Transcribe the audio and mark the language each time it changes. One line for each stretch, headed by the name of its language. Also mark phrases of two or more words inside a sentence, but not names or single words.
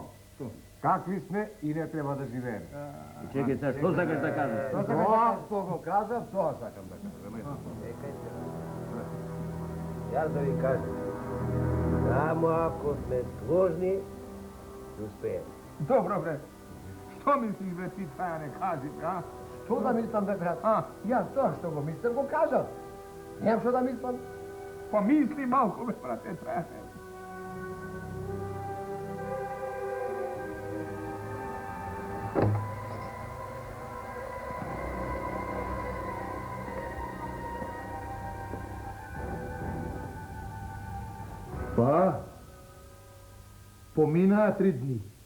Macedonian: Какви сме и не треба да живееме. Чекај се, што сакаш да кажеш? Тоа што го казав, тоа сакам да кажам. Јас да ви кажам, само ако сме сложни, ќе успееме. Добро, бре. Што мислиш, бре, ти Трајане, кажи ми, а? Што да мислим, бе, брат? A? Ја то што го мислим, го казао. Немам што да мислим. Па мисли малко, бе, брате, Трајане. Па, помина 3 дни.